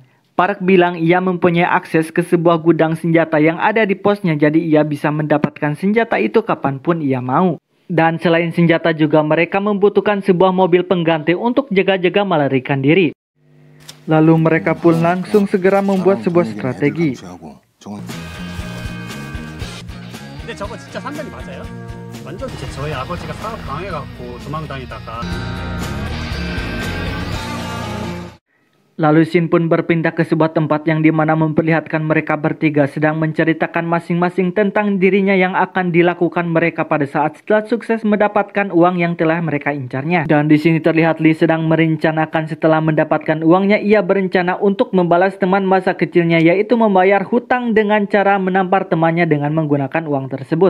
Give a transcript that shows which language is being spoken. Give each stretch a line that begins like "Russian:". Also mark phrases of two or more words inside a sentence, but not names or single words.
Indonesian: Park bilang ia mempunyai akses ke sebuah gudang senjata yang ada di posnya, jadi ia bisa mendapatkan senjata itu kapanpun ia mau. Dan selain senjata juga mereka membutuhkan sebuah mobil pengganti untuk jaga-jaga melarikan diri. Lalu mereka pun langsung segera membuat sebuah strategi.
Korean: 근데 저거 진짜 산단이 맞아요? 완전 저희 아버지가 사업 방해갖고 도망다니다가
Indonesian: Lalu Shin pun berpindah ke sebuah tempat yang dimana memperlihatkan mereka bertiga sedang menceritakan masing-masing tentang dirinya yang akan dilakukan mereka pada saat setelah sukses mendapatkan uang yang telah mereka incarnya. Dan di sini terlihat Lee sedang merencanakan setelah mendapatkan uangnya, ia berencana untuk membalas teman masa kecilnya, yaitu membayar hutang dengan cara menampar temannya dengan menggunakan uang tersebut.